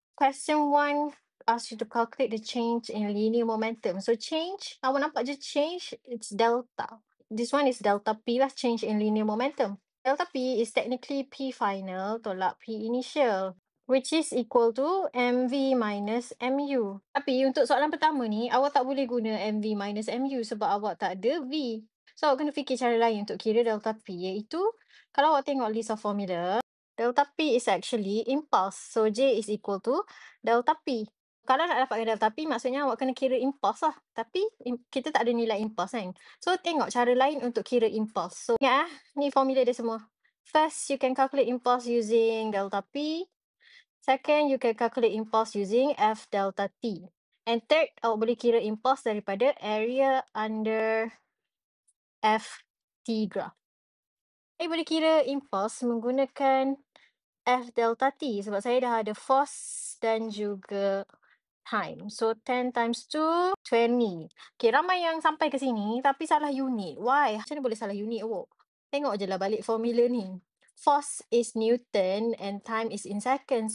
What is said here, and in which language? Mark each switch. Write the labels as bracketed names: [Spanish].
[English] Question 1 asks you to calculate the change in linear momentum. So change, [Malay] awak nampak je [English] change, it's delta. This one is delta P lah, change in linear momentum. Delta P is technically P final tolak P initial, which is equal to mv minus mu. [Malay] Tapi untuk soalan pertama ni, awak tak boleh guna mv minus mu sebab awak tak ada v. So, awak kena fikir cara lain untuk kira delta P, iaitu kalau awak tengok list of formula, [English] delta P is actually impulse. So, J is equal to delta P. [Malay] Kalau nak dapatkan delta P, maksudnya awak kena kira impulse lah. Tapi, kita tak ada nilai impulse kan. So, tengok cara lain untuk kira impulse. So, ingat ni formula dia semua. [English] First, you can calculate impulse using delta P. Second, you can calculate impulse using F delta T. And third, [Malay] awak boleh kira [English] impulse daripada area under F T graph. [Malay] Saya boleh kira impulse menggunakan F delta T sebab saya dah ada force dan juga time. [English] So 10 times 2, 20. [Malay] Okay, ramai yang sampai ke sini tapi salah unit. Why? Macam mana boleh salah unit awak? Tengok je lah balik formula ni. [English] Force is Newton and time is in second.